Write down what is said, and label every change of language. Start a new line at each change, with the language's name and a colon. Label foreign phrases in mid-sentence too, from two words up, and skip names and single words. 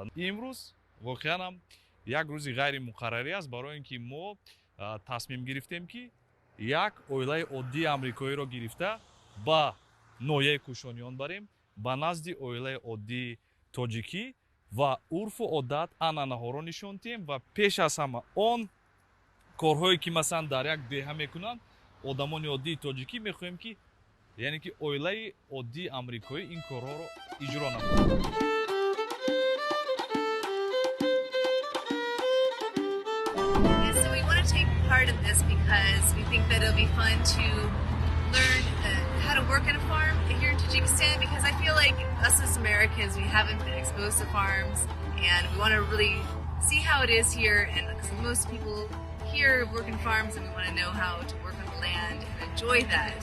Tajik: имрӯз воқеан ҳам як рӯзи ғайримуқаррарӣ аст, барои ин ки мо тасмим гирифтем ки як оилаи оддии амрикоиро гирифта ба ноҳияи кушониён барем, ба назди оилаи оддии тоҷикӣ ва урфу одат анъанаҳоро нишон диҳем ва пеш аз ҳама он корҳое ки масалан дар як деҳа мекунанд одамони оддии тоҷикӣ мехоҳем ки яъне ки оилаи оддии амрикоӣ ин корҳоро иҷро намоянд.
English: So we want to take part in this because we think that it'll be fun to learn how to work on a farm here in Tajikistan, because I feel like us as Americans, we haven't been exposed to farms and we want to really see how it is here, and most people here work in farms and we want to know how to work on the land and enjoy that.